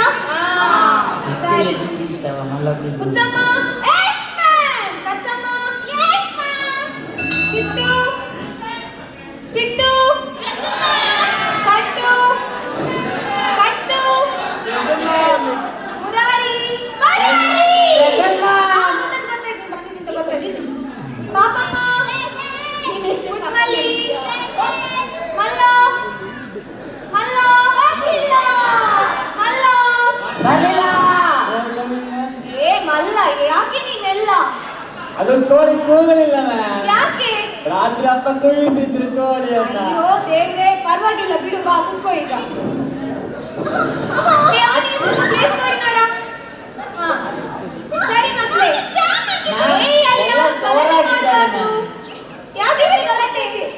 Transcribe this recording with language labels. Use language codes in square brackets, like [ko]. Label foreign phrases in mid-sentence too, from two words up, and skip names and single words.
[kn] ಸರಿ. ಹುಚ್ಚಮ್ಮ, [en] yes ma'am. [kn] ಕಚ್ಚಮ್ಮ, [en] yes ma'am. [kn] ಚಿಟ್ಟು, ಚಿಟ್ಟು, ಕಟ್ಟು, ಕಟ್ಟು, ಮುರಾರಿ, ಗೊತ್ತಾಯ್ತು. ಪಾಪಮ್ಮ, ಮಲ್ಲಿ, ಮಲ್ಲ, ಮಲ್ಲ, ಮಲ್ಲ, ಏ ಮಲ್ಲ, ಯಾಕೆ ನೀನೆಲ್ಲ? ಅದು ಕೋಳಿ ಕೂಗಲಿಲ್ಲ ಮ್ಯಾಮ್. ಯಾಕೆ? ರಾತ್ರಿ ಅಪ್ಪ ಕುಯ್ದಿದ್ರು ಕೋಳಿ ಅಂತ. ಅಯ್ಯೋ ದೇವ್ರೆ, ಪರವಾಗಿಲ್ಲ ಬಿಡು, ಬಾ ಕುತ್ಕೋ ಈಗ. ಪ್ಲೇಸ್ ನೋಡಿ ನೋಡ. ಸರಿ ಮಕ್ಕಳೇ, ಯಾಕೆ ಗಲಾಟೆ ಇದೆ?